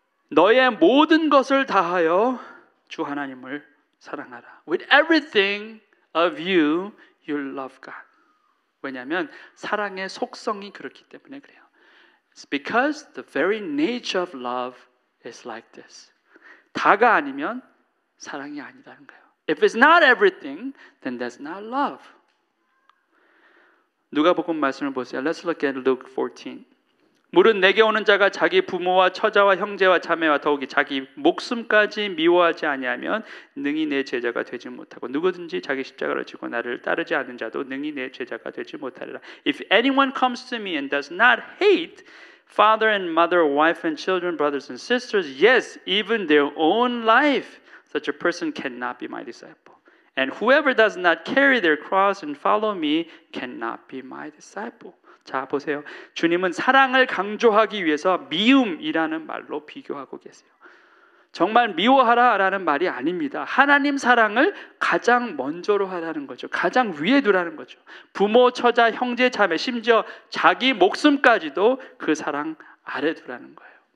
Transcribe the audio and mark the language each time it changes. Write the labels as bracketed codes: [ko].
[ko] 너의 모든 것을 다하여 주 하나님을 사랑하라. [en] With everything of you, you love God. [ko] 왜냐하면 사랑의 속성이 그렇기 때문에 그래요. [en] It's because the very nature of love is like this. [ko] 다가 아니면 사랑이 아니다는 거예요. [en] If it's not everything, then that's not love. [ko] 누가복음 말씀을 보세요. [en] Let's look at Luke 14. [ko] 무릇 내게 오는 자가 자기 부모와 처자와 형제와 자매와 더욱이 자기 목숨까지 미워하지 아니하면 능히 내 제자가 되지 못하고 누구든지 자기 십자가를 지고 나를 따르지 않는 자도 능히 내 제자가 되지 못하리라. [en] If anyone comes to me and does not hate father and mother, wife and children, brothers and sisters, yes, even their own life, such a person cannot be my disciple. And whoever does not carry their cross and follow me cannot be my disciple. [ko] 자, 보세요. 주님은 사랑을 강조하기 위해서 미움이라는 말로 비교하고 계세요. 정말 미워하라라는 말이 아닙니다. 하나님 사랑을 가장 먼저로 하라는 거죠. 가장 위에 두라는 거죠. 부모, 처자, 형제, 자매, 심지어 자기 목숨까지도 그 사랑 아래 두라는 거예요.